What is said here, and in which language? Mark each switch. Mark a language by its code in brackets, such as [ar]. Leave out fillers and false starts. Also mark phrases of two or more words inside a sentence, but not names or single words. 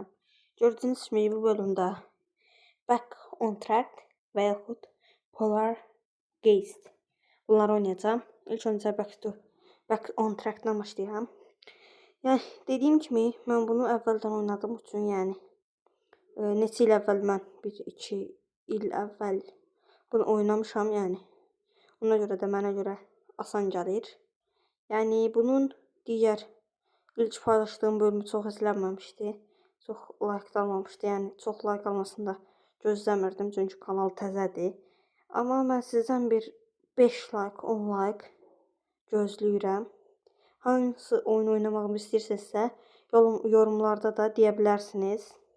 [tr] Gördüğünüz gibi bu bölümde Back on Track ve yaxud Polar Geist bunları oynayacağım. İlk önce Back on Track'dan başlayacağım. Yani dediğim gibi ben bunu evvelden oynadım [az] üçün yani neçə il əvvəl mən 1-2 il əvvəl bunu oynamışam yani. [tr] Ona göre de [az] mənə göre asan gəlir. [tr] Yani bunun diğer ilk paylaştığım bölümü [az] çox izlənməmişdi. Çox like almamışdı. Yəni çox like almasını da gözləmirdim çünki kanal təzədir. Amma mən sizdən bir 5 like, 10 like gözləyirəm. Hansı oyun oynamağımı istəyirsinizsə yorumlarda da deyə bilərsiniz.